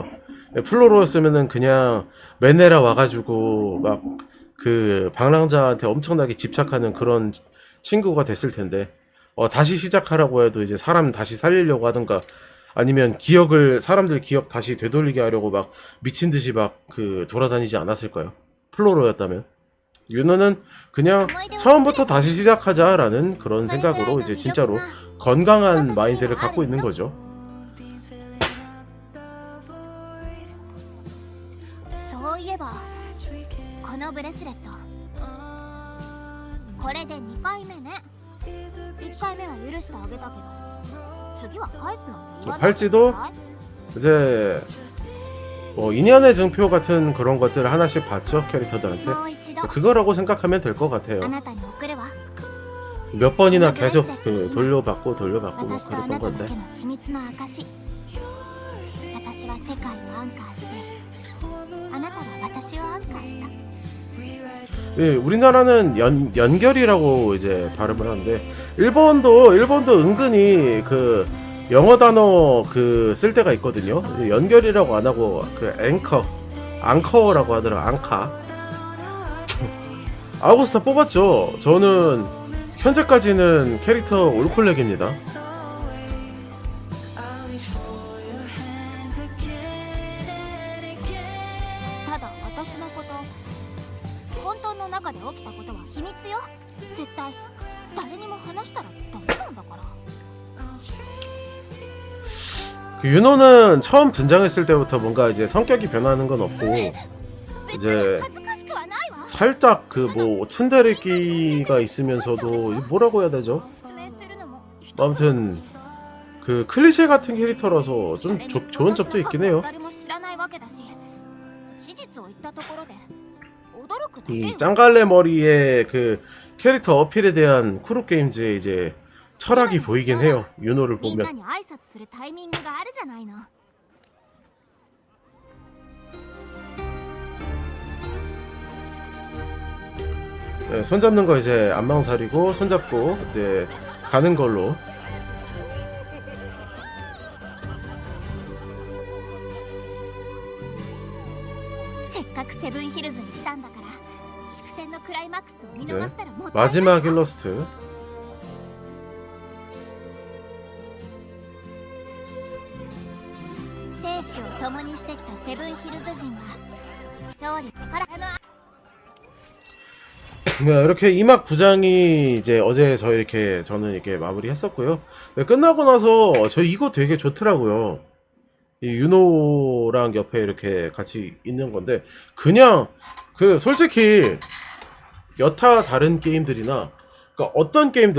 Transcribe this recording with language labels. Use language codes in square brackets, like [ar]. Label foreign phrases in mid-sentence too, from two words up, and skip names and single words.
[ko] 플로로였으면은 그냥 메네라 와가지고 막 그 방랑자한테 엄청나게 집착하는 그런 친구가 됐을 텐데 다시 시작하라고 해도 이제 사람 다시 살리려고 하든가 아니면 사람들 기억 다시 되돌리게 하려고 막 미친 듯이 막 그 돌아다니지 않았을까요? 플로로였다면. 윤호는 그냥 처음부터 다시 시작하자라는 그런 생각으로 이제 진짜로 건강한 마인드를 갖고 있는 거죠. [ja] そういえばこのブレスレットこれで2回目ね。1回目は許してあげたけど次は返すなんて言わない。 [ko] 팔찌도 이제 뭐 인연의 증표 같은 그런 것들을 하나씩 받죠. 캐릭터들한테. 그거라고 생각하면 될 것 같아요. [ja] あなたに送るわ。 [ko] 몇 번이나 계속 돌려받고 뭐 그랬던 [ja] 私とあなただ [ko] 건데. [ja] けの秘密の証。私は世界をアンカーしてあなたは私をアンカーした。 [ko] 예, 우리나라는 연결이라고 이제 발음을 하는데 일본도 은근히 그 영어 단어 쓸 때가 있거든요. 연결이라고 안 하고 그 앙커라고 하더라. 앙카. 아우구스타 뽑았죠. 저는 현재까지는 캐릭터 올콜렉입니다. [ja] ただ私のこと混沌の中で起きたことは秘密よ。絶対誰にも話したらダメなんだから。 [ko] 그 윤호는 처음 등장했을 때부터 뭔가 이제 성격이 변하는 건 없고 이제 [ja] 恥ずかしくはないわ。 [ko] 살짝 그 뭐 츤데레끼가 있으면서도 뭐라고 해야 되죠? [ja] 説明するのも [ko] 아무튼 그 클리셰 같은 캐릭터라서 좀 좋은 점도 있긴 해요. [ja] 誰も知らないわけだし事実を言ったところで驚くだけよ。 [ko] 이 짱갈래 머리의 그 캐릭터 어필에 대한 쿠루게임즈의 이제 철학이 보이긴 해요. 윤호를 [ja] みんな [ko] 보면. [ja] に挨拶するタイミングがあるじゃないの。 [ko] 네, 손잡는 거 이제 안망살이고 손잡고 이제 가는 걸로. [ja] せっかくセブンヒルズに来たんだから祝典のクライマックスを見逃したらもったいない。 [ko] 마지막 일러스트. [ja] 生死を共にしてきたセブンヒルズ人は勝利からの [ko] 네, 이렇게 2막 9장이 이제 어제 저는 이렇게 마무리했었고요. 네, 끝나고 나서 저 이거 되게 좋더라고요. 이 유노랑 옆에 이렇게 같이 있는 건데 그냥 솔직히 여타 다른 게임들이나 그러니까 어떤 게임들